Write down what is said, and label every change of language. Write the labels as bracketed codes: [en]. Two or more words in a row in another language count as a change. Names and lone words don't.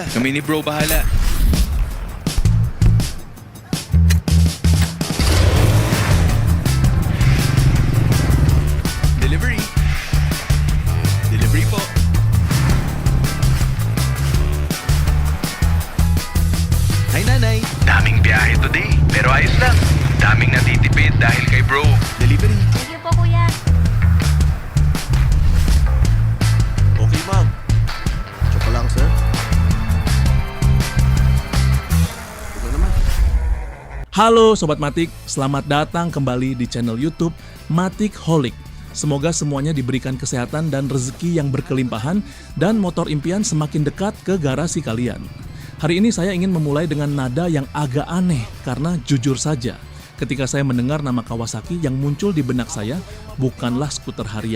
[tl] Kami ni bro bahala. Delivery. Delivery po. Hi nanay. Daming biyahe today, pero ayos lang. Daming natitipid dahil kay bro. Delivery. [en] Thank you [tl] po, kuya. [en] Okay, ma'am. [tl] Tsaka lang, sir. Ito naman. [id] Halo Sobat Matik, selamat datang kembali di channel YouTube Matik Holic. Semoga semuanya diberikan kesehatan dan rezeki yang berkelimpahan dan motor impian semakin dekat ke garasi kalian. Hari ini saya ingin memulai dengan nada yang agak aneh karena jujur saja, ketika saya mendengar nama Kawasaki yang muncul di benak saya bukanlah skuter harian.